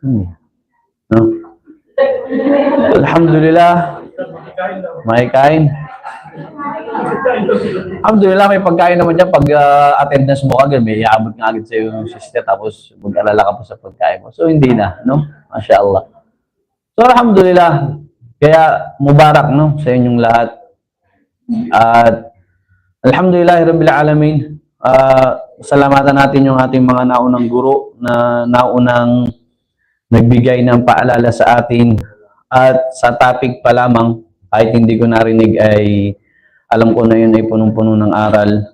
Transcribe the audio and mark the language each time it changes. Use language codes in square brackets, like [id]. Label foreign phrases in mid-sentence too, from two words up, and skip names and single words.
[tl] Hindi. No? Alhamdulillah. May kain. Alhamdulillah, may pagkain naman dyan. Pag attendance mo agad, may iabot nga agad sa'yo yung sister, tapos mag-alala ka pa sa pagkain mo. So, hindi na, no? [ar] ما شاء الله. [tl] So, alhamdulillah. Kaya, mubarak, no? Sa inyong lahat. At, [ar] الحمد لله رب العالمين. [tl] Salamatan natin yung ating mga naunang guro na naunang nagbigay ng paalala sa atin at sa topic pa lamang, kahit hindi ko narinig ay alam ko na yun ay punong-puno ng aral.